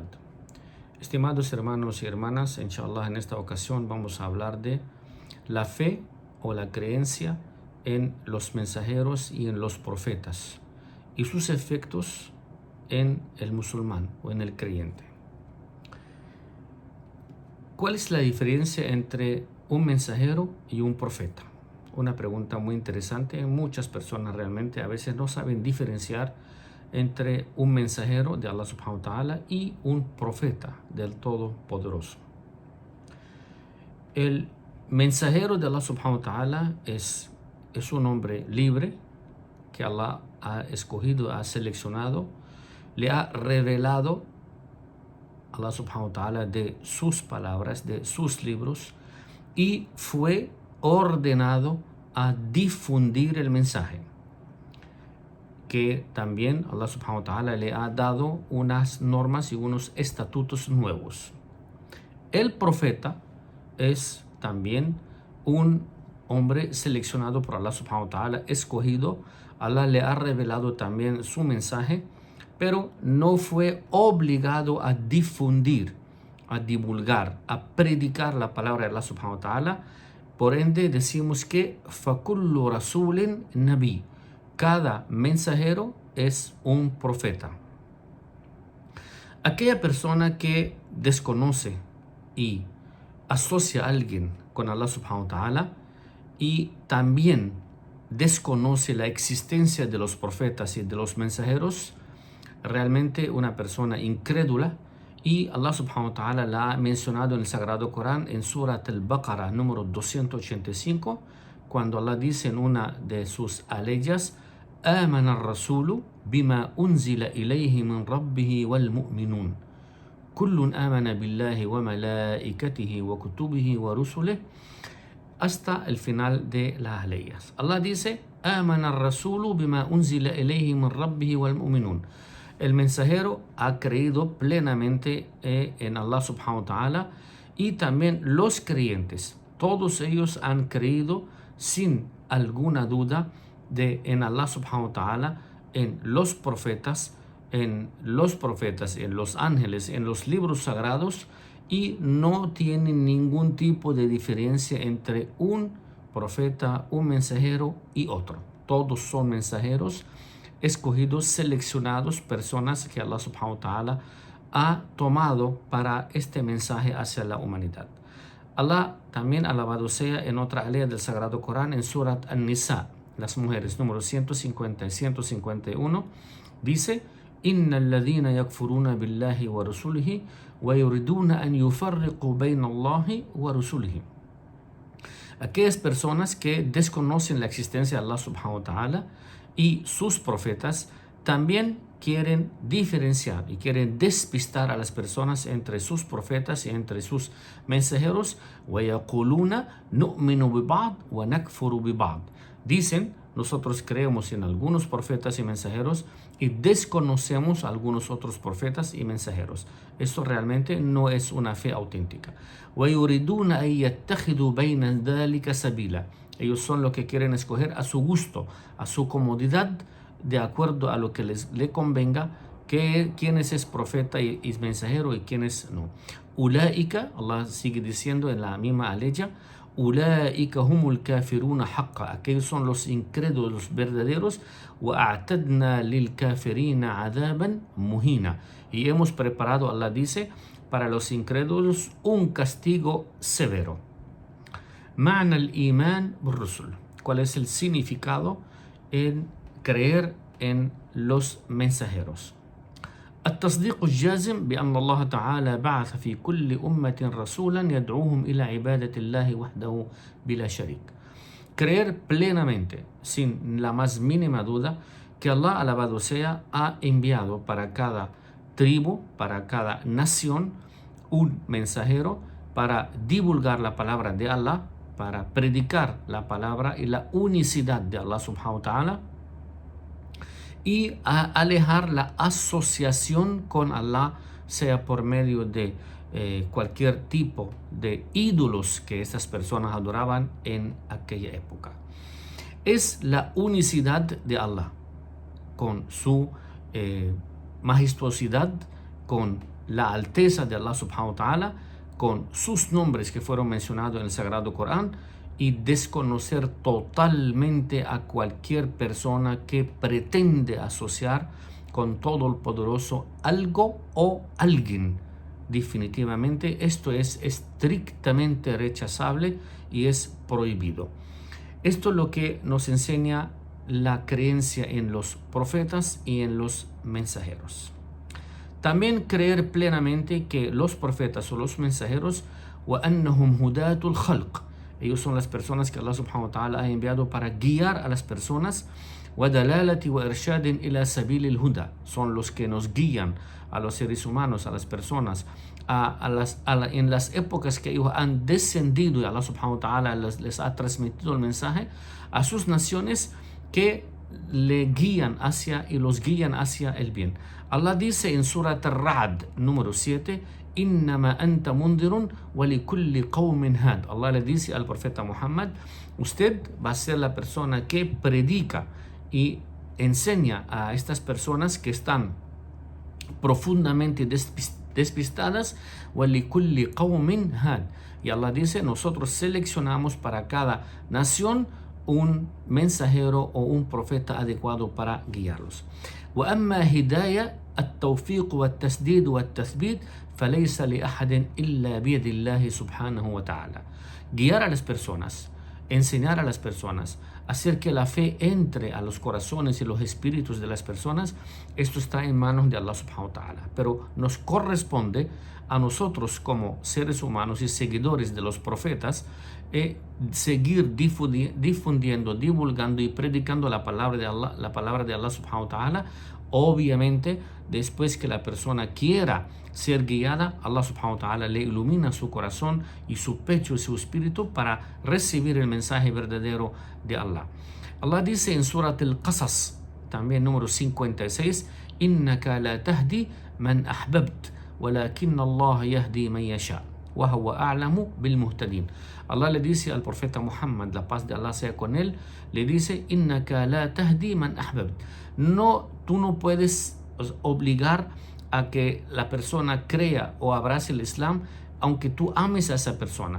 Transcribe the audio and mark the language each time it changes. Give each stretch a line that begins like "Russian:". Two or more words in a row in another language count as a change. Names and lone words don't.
Spanish: Estimados hermanos y hermanas, inshallah en esta ocasión vamos a hablar de la fe o la creencia en los mensajeros y en los profetas y sus efectos en el musulmán o en el creyente. ¿Cuál es la diferencia entre un mensajero y un profeta? Una pregunta muy interesante. Muchas personas realmente a veces no saben diferenciar entre un mensajero de Allah
Arabic: سبحانه وتعالى
Spanish: y un profeta del Todopoderoso. El mensajero de Allah
Arabic: سبحانه وتعالى
Spanish: es un hombre libre que Allah ha escogido, ha seleccionado, le ha revelado Allah
Arabic: سبحانه وتعالى
Spanish: de sus palabras, de sus libros, y fue ordenado a difundir el mensaje, que también Allah
Arabic: سبحانه وتعالى
Spanish: le ha dado unas normas y unos estatutos nuevos. El profeta es también un hombre seleccionado por Allah
Arabic: سبحانه وتعالى,
Spanish: escogido. Allah le ha revelado también su mensaje, pero no fue obligado a difundir, a divulgar, a predicar la palabra de Allah
Arabic: سبحانه وتعالى.
Spanish: Por ende decimos que
Arabic: فَكُلُّ رَسُولٍ نَبِي,
Spanish: cada mensajero es un profeta. Aquella persona que desconoce y asocia a alguien con Allah
Arabic: سبحانه وتعالى
Spanish: y también desconoce la existencia de los profetas y de los mensajeros, realmente una persona incrédula, y Allah
Arabic: سبحانه وتعالى
Spanish: la ha mencionado en el Sagrado Corán en Surat al-Baqarah número 285, cuando Allah dice en una de sus aleyas:
Arabic: آمن الرسول بما أنزل إليه من ربه والمؤمنون كل آمن بالله وملائكته وكتبه ورسله,
Spanish: hasta el final de las aleyas. Allah dice:
Arabic: آمن الرسول بما أنزل إليه من ربه والمؤمنون.
Spanish: El mensajero ha creído plenamente en Allah
Arabic: سبحانه وتعالى,
Spanish: y también los creyentes, todos ellos han creído sin alguna duda en Allah
Arabic: سبحانه وتعالى,
Spanish: en los profetas, en los ángeles, en los libros sagrados, y no tienen ningún tipo de diferencia entre un profeta, un mensajero y otro. Todos son mensajeros escogidos, seleccionados, personas que Allah
Arabic: سبحانه وتعالى
Spanish: ha tomado para este mensaje hacia la humanidad. Allah, también alabado sea, en otra alea del Sagrado Corán, en Surat An-Nisa, las mujeres, número 150 y 151, dice:
Arabic: إن الذين يكفرون بالله ورسله ويريدون أن يفرقوا بين الله ورسله.
Spanish: Aquellas personas que desconocen la existencia de Allah
Arabic: سبحانه وتعالى
Spanish: y sus profetas también quieren diferenciar y quieren despistar a las personas entre sus profetas y entre sus mensajeros.
Arabic: وَيَقُولُونَ نُؤْمِنُ بِبَعْضٍ وَنَكْفُرُ بِبَعْضٍ.
Spanish: Dicen: nosotros creemos en algunos profetas y mensajeros y desconocemos a algunos otros profetas y mensajeros. Esto realmente no es una fe auténtica.
Arabic: وَيُرِدُونَ أَن يَتَّخِذُوا بَيْنَ ذَلِكَ سَبِيلًا.
Spanish: Ellos son los que quieren escoger a su gusto, a su comodidad, de acuerdo a lo que le convenga, quién es profeta y mensajero y quién es no. Ulaika, Allah sigue diciendo en la misma aleya:
Arabic: أولئك هم الكافرون حقا.
Spanish: Aquellos son los incrédulos verdaderos.
Arabic: وأعتدنا للكافرين عذابا مهينا.
Spanish: Y hemos preparado, Allah dice, para los incrédulos un castigo severo.
Arabic: معنى الإيمان بالرسل.
Spanish: ¿Cuál es el significado en creer en los mensajeros?
Arabic: التصديق الجازم بأن الله تعالى بعث في كل أمة رسولا يدعوهم إلى عبادة الله وحده بلا شريك.
Spanish: Creer plenamente, sin la más mínima duda, que Allah, alabado sea, ha enviado para cada tribu, para cada nación, un mensajero para divulgar la palabra de Allah para predicar la palabra y la unicidad de Allah
Arabic: سبحانه وتعالى
Spanish: y a alejar la asociación con Allah, sea por medio de cualquier tipo de ídolos que estas personas adoraban en aquella época. Es la unicidad de Allah con su majestuosidad, con la alteza de Allah
Arabic: سبحانه وتعالى,
Spanish: con sus nombres que fueron mencionados en el Sagrado Corán, y desconocer totalmente a cualquier persona que pretende asociar con todo el poderoso algo o alguien. Definitivamente esto es estrictamente rechazable y es prohibido. Esto es lo que nos enseña la creencia en los profetas y en los mensajeros. También creer plenamente que los profetas o los mensajeros
Arabic: وَأَنَّهُمْ هُدَاةُ الْخَلْقِ,
Spanish: ellos son las personas que Allah
Arabic: سبحانه وتعالى
Spanish: ha enviado para guiar a las personas.
Arabic: وَدَلَالَةِ وَإِرْشَادٍ إِلَى سَبِيلِ الْهُدَى,
Spanish: son los que nos guían a los seres humanos, a las personas, en las épocas que ellos han descendido y Allah
Arabic: سبحانه وتعالى
Spanish: les ha transmitido el mensaje a sus naciones, que le guían hacia y los guían hacia el bien. Allah dice en Surat Ar-Ra'd número 7,
Arabic: إنما أنت منذر ولكل قوم هاد.
Spanish: Allah le dice al profeta Muhammad, usted va a ser la persona que predica y enseña a estas personas que están profundamente despistadas,
Arabic: ولكل قوم هاد.
Spanish: Y Allah dice, nosotros seleccionamos para cada nación un mensajero o un profeta adecuado para guiarlos.
Arabic: وأما هداية التوفيق والتسديد والتثبيت فليس لأحد إلا بيد الله سبحانه وتعالى.
Spanish: Guiar a las personas, enseñar a las personas, hacer que la fe entre a los corazones y los espíritus de las personas, esto está en manos de Allah
Arabic: سبحانه وتعالى.
Spanish: Pero nos corresponde a nosotros como seres humanos y seguidores de los profetas seguir difundiendo, divulgando y predicando la palabra de Allah
Arabic: سبحانه وتعالى.
Spanish: Obviamente, después que la persona quiera ser guiada, Allah
Arabic: سبحانه وتعالى
Spanish: le ilumina su corazón y su pecho y su espíritu para recibir el mensaje verdadero de Allah. Allah dice en Surat Al-Qasas, también número 56,
Arabic: إنك لا تهدي من أحببت ولكن الله يهدي من يشاء وهو أعلم بالمهتدين.
Spanish: Allah le dice al profeta Muhammad, la paz de Allah sea con él, le dice,
Arabic: إنك لا تهدي من أحببت.
Spanish: No, tú no puedes obligar a que la persona crea o abrace el Islam, aunque tú ames a esa persona.